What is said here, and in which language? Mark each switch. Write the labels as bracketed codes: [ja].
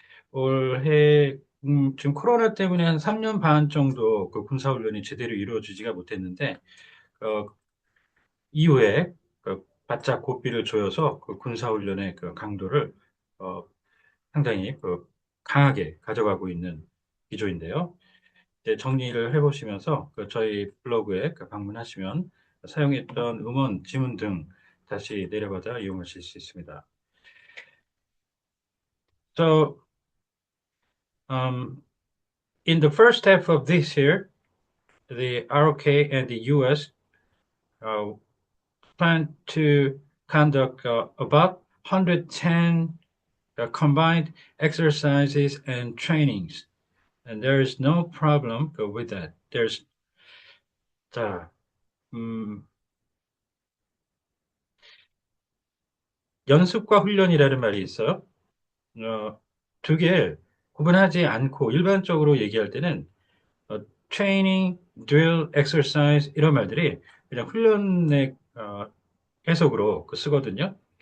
[ko] 올해 지금 코로나 때문에 한 3년 반 정도 그 군사훈련이 제대로 이루어지지가 못했는데 어, 이후에 바짝 고삐를 조여서 그 군사훈련의 그 강도를 어, 상당히 강하게 가져가고 있는 기조인데요. 이제 정리를 해보시면서 저희 블로그에 방문하시면 사용했던 음원, 지문 등 다시 내려받아 이용하실 수 있습니다. [en] So, um, in the first half of this year, the ROK and the US uh, plan to conduct about 110 combined exercises and trainings. And there is no problem with that. [ko] 자, 음, 연습과 훈련이라는 말이 있어요. 어, 두 개 구분하지 않고 일반적으로 얘기할 때는 어, [en] training, drill, exercise [ko] 이런 말들이 그냥 훈련의 해석으로 쓰거든요.